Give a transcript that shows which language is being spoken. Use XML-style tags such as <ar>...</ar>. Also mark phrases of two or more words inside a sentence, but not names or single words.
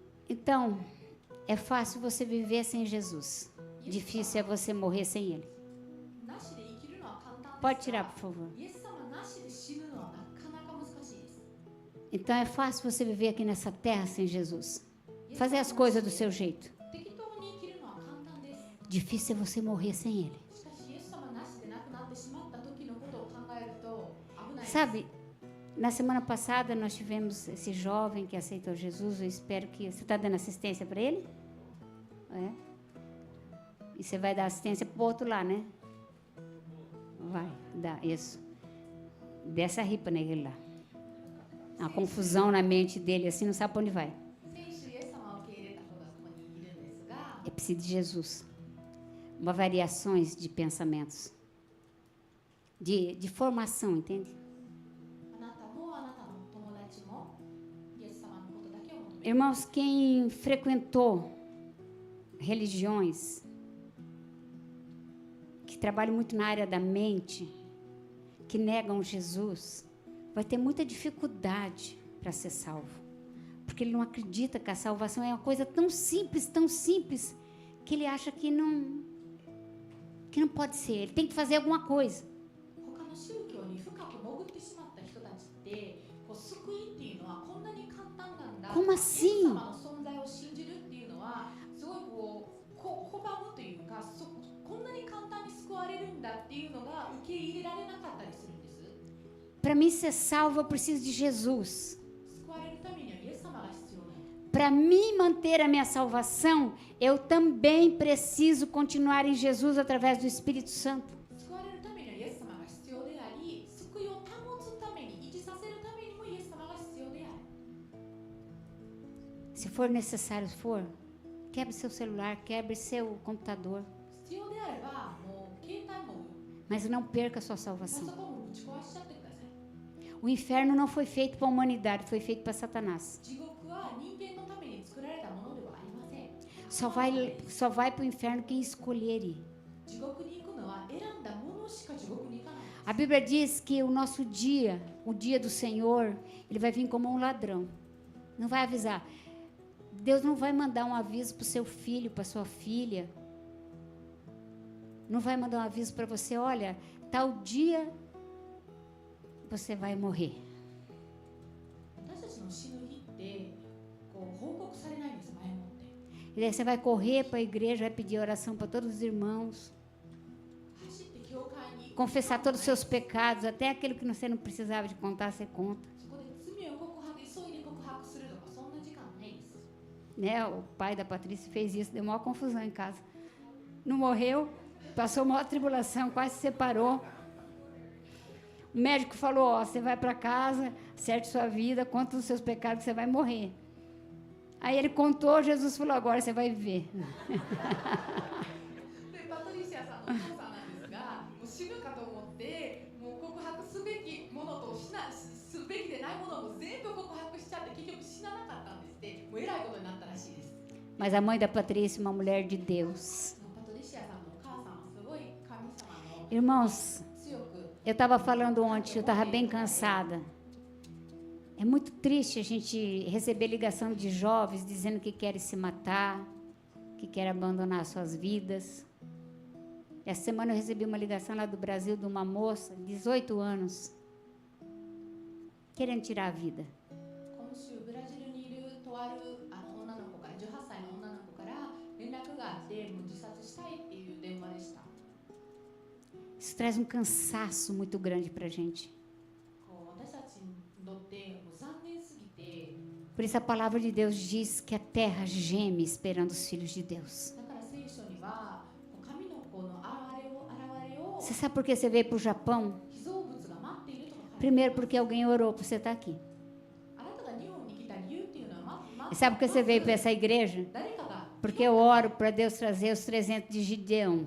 <pt>Então, é fácil você viver sem Jesus. Difícil é você morrer sem Ele.</pt> <ja>なしで生きるのは簡単ですが、</ja> <pt>Pode tirar, por favor.</pt> <ja>イエス様なしで死ぬのはなかなか難しいです。</ja> <pt>Então, é fácil você viver aqui nessa terra sem Jesus. Fazer as coisas do seu jeito.</pt> <ja>適当に生きるのは簡単です。</ja> <pt>Difícil é você morrer sem Ele.</pt> <ja>しかしイエス様なしで亡くなってしまった時のことを考えると危ないです。</ja> <pt>Sabe, na semana passada nós tivemos esse jovem que aceitou Jesus. Eu espero que... Você está dando assistência para ele? É? E você vai dar assistência para o outro lá, né? Vai, dá, isso. Dessa ripa nele lá. Uma confusão na mente dele, assim, não sabe para onde vai.</pt> <ja>先週イエス様を受け入れた人がここにいるんですが、</ja> <pt>É preciso de Jesus. Uma variações de pensamentos. De formação, entende?</pt> <ja>あなたもあなたの友達もイエス様のことだけを求める。</ja> <pt>Irmãos, quem frequentou religiões que trabalham muito na área da mente, que negam Jesus, vai ter muita dificuldade para ser salvo. Porque ele não acredita que a salvação é uma coisa tão simples, que ele acha que não pode ser. Ele tem que fazer alguma coisa.</pt> <ja>他の宗教に深く潜ってしまった人たちってこう救いっていうのはこんなに簡単なんだ。</ja> <pt>Como</pt> <ja>イエス</ja> <pt>assim?</pt> <ja>様の存在を信じるっていうのはすごい拒むというか、こんなに簡単に救われるんだっていうのが受け入れられなかったりするんです。</ja> <pt>Para mim ser salvo, eu preciso de Jesus.</pt> <ja>救われるためにはイエス様が必要なんです。</ja> <pt>Para mim manter a minha salvação, eu também preciso continuar em Jesus através do Espírito Santo.</pt> <ja>救われるためにはイエス様が必要であり、救いを保つために維持させるためにもイエス様が必要である。</ja> <pt>Se for necessário, quebre seu celular, quebre seu computador,</pt> <ja>必要であればもう携帯も</ja> <pt>mas não perca a sua</pt> <ja>パソ</ja> <pt>salvação.</pt> <ja>コンもぶち壊しちゃってください。</ja> <pt>O inferno não foi feito para a humanidade, foi feito para Satanás.</pt> <ja>地獄は人間のために作られたものではありません。</ja> <pt>Só vai para o inferno quem escolher ir.</pt> <ja>地獄に行くのは選んだものしか地獄に行かない。</ja> <pt>A Bíblia diz que o nosso dia, o dia do Senhor, ele vai vir como um ladrão. Não vai avisar. Deus não vai mandar um aviso para o seu filho, para sua filha. Não vai mandar um aviso para você, olha, tal dia você vai morrer.</pt> <ja>私たちの死ぬ日ってこう報告されないんです、前もって。</ja> <pt>E daí você vai correr para a igreja, vai pedir oração para todos os irmãos,</pt> <ja>走って教会に行く。</ja> <pt>confessar todos os seus pecados, até aquilo que você não precisava de contar, você conta.</pt> <ja>そこで罪を告白、急いで告白するとかそんな時間ないです。</ja> <pt>Né? O pai da Patrícia fez isso, deu maior confusão em casa. Não morreu, passou maior tribulação, quase se separou. O médico falou, ó, você vai para casa, acerte sua vida, conta os seus pecados, você vai morrer. Aí ele contou, Jesus falou, agora você vai viver.</pt> <ja>でパトリシアさんのお父さんなんですが、もう死ぬかと思ってもう告白すべきものとすべきでないものも全部告白しちゃって結局死ななかったんですって。もうえらいことになったらしいです。</ja> <pt>Mas a mãe da Patrícia, uma mulher de Deus.</pt> <ja>パトリシアさんのお母さんはすごい神様の</ja> <pt>Irmãos,</pt> <ja>強く</ja> <pt>eu estava falando ontem, eu estava bem cansada. É muito triste a gente receber ligação de jovens dizendo que querem se matar, que querem abandonar suas vidas. Essa semana eu recebi uma ligação lá do Brasil de uma moça, 18 anos, querendo tirar a vida.</pt> <ja>今週ブラジルにいるとある女の子から18歳の女の子から連絡があってもう自殺したいっていう電話でした。</ja> <pt>Isso traz um cansaço muito grande para a gente.</pt> <ja>こう私たちにとってもう残念すぎて、</ja> <pt>Por isso a palavra de Deus diz que a terra geme esperando os filhos de Deus.</pt> <ja>だから聖書には神の子の現れを</ja> <pt>Você sabe por que você veio para o Japão?</pt> <ja>被造物が待っているとか書いてある。</ja> <pt>Primeiro porque alguém orou para você estar aqui.</pt> <ja>あなたが日本に来た理由っていうのは</ja> <pt>E sabe por que você veio para essa igreja?</pt> <ja>誰かが</ja> <pt>Porque eu oro para Deus trazer os 300 de Gideão,</pt>